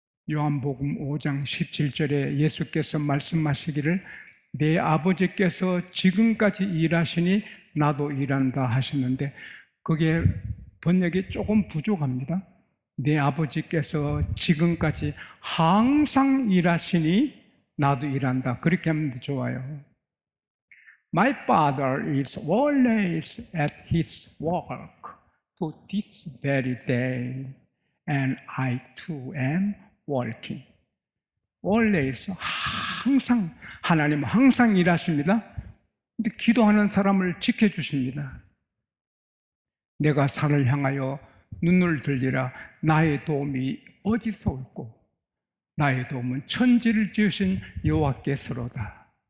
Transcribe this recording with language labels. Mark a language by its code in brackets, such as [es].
[ko] 요한복음 5장 17절에 예수께서 말씀하시기를 내 아버지께서 지금까지 일하시니 나도 일한다 하시는데 그게 번역이 조금 부족합니다. 내 아버지께서 지금까지 항상 일하시니 나도 일한다. 그렇게 하면 좋아요. [en] My father is always at his work to this very day, and I too am working. [ko] always, 항상, 하나님은 항상 일하십니다. 근데 기도하는 사람을 지켜주십니다. 내가 산을 향하여 눈을 들리라. 나의 도움이 어디서 올꼬? 나의 도움은 천지를 지으신 여호와께서로다.